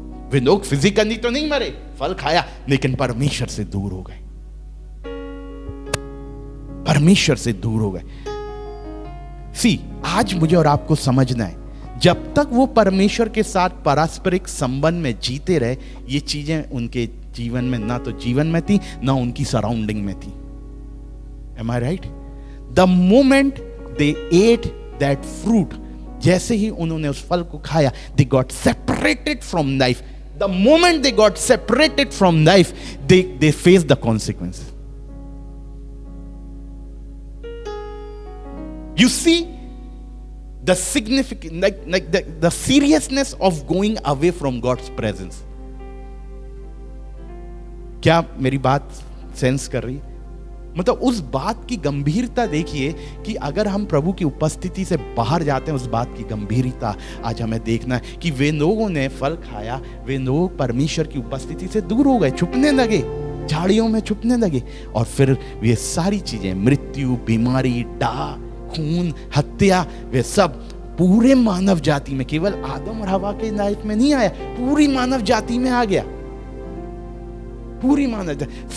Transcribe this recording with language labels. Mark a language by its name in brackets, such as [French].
[Hindi] वे लोग फिजिकली तो नहीं मरे, फल खाया, लेकिन परमेश्वर से दूर हो गए, परमेश्वर से दूर हो गए। सी, आज मुझे और आपको समझना है, जब तक वो परमेश्वर के साथ पारस्परिक संबंध में जीते रहे, ये चीजें उनके जीवन में ना तो जीवन में थी, ना उनकी सराउंडिंग में थी। [English] Am I right? The moment they ate that fruit, [Hindi] जैसे ही उन्होंने उस फल को खाया, [English] they got separated from life. The moment they got separated from life, they faced the consequences. You see the significant, like the seriousness of going away from God's presence. [Hindi] क्या मेरी बात sense कर रही है? मतलब उस बात की गंभीरता देखिए कि अगर हम प्रभु की उपस्थिति से बाहर जाते हैं, उस बात की गंभीरता आज हमें देखना है कि वे लोगों ने फल खाया, वे लोग परमेश्वर की उपस्थिति से दूर हो गए, छुपने लगे, झाड़ियों में छुपने लगे, और फिर वे सारी चीजें, मृत्यु, बीमारी, डाह, खून, हत्या, वे सब पूरे मानव जाति में, केवल आदम और हवा के लाइफ में नहीं आया, पूरी मानव जाति में आ गया, पूरी मानव जाति।